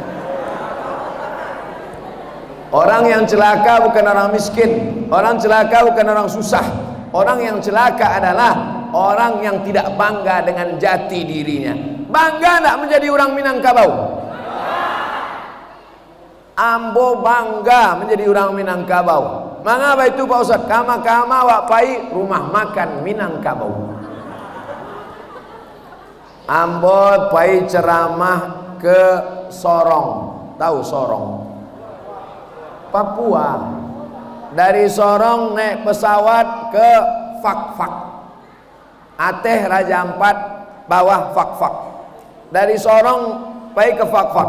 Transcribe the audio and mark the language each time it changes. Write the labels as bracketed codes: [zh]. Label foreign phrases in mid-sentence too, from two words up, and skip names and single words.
[id] Orang yang celaka bukan orang miskin, orang celaka bukan orang susah. Orang yang celaka adalah orang yang tidak bangga dengan jati dirinya. [min] Bangga tak menjadi orang Minangkabau? Ambo bangga menjadi orang Minangkabau. [id] Mengapa itu Pak Ustaz? [min] Kama-kama wak pai rumah makan Minangkabau. Ambo pai ceramah ke Sorong. [id] Tahu Sorong? Papua. Dari Sorong naik pesawat ke Fak-Fak. [min] Ateh Raja Ampat, bawah Fakfak. Dari Sorong pai ke Fakfak.